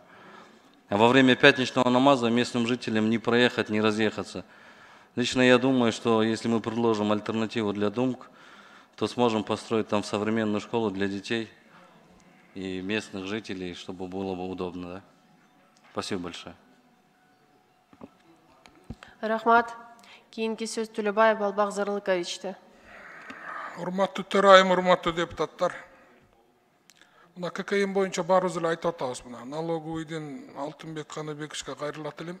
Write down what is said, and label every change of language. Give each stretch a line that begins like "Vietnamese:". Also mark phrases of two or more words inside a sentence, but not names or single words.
Russian: А во время пятничного намаза местным жителям не проехать, не разъехаться. Лично я думаю, что если мы предложим альтернативу для ДУМК, то сможем построить там современную школу для детей и местных жителей, чтобы было бы удобно. Да? Спасибо большое.
Kyrgyz: Рахмат. Кийинки сөз Төлөбаев Балбак Зарлыковичте. Урматтуу төрайым, урматтуу депутаттар. Мына ККМ боюнча баарыбыз эле айтып атабыз мына налоговыйдын Алтынбек Каныбековичке кайрылат элем.